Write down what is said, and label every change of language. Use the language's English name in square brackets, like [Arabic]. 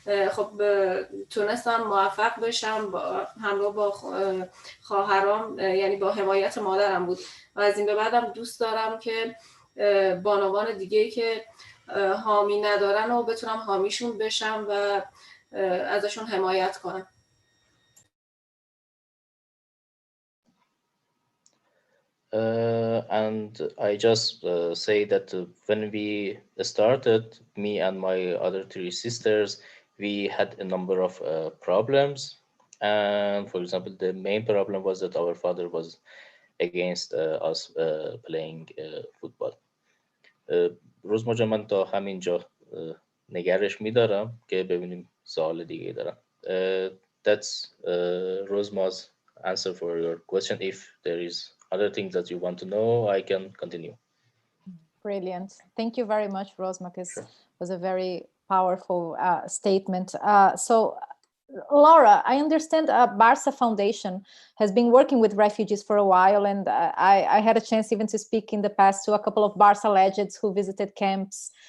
[Persian] خب تونستم موفق بشم همراه با خواهرام، یعنی با حمایت مادرم بود و از این به بعدم دوست دارم که بانوان دیگه‌ای که حامی ندارن و بتونم حامیشون بشم و ازشون حمایت کنم. [English] And I just say that when we started, me and my other 3 sisters, we had a number of problems. And for example, the main problem was that our father was against us playing football. [Persian] روزما جان، من تا همینجا نگرش میدارم که ببینیم سوال دیگه دارم. [English] That's Rozma's answer for your question. If there is other things that you want to know, I can continue. Brilliant. Thank you very much, Rozma, because it was a very powerful statement. So, Laura, I understand Barça Foundation has been working with refugees for a while, and I had a chance even to speak in the past to a couple of Barça legends who visited camps.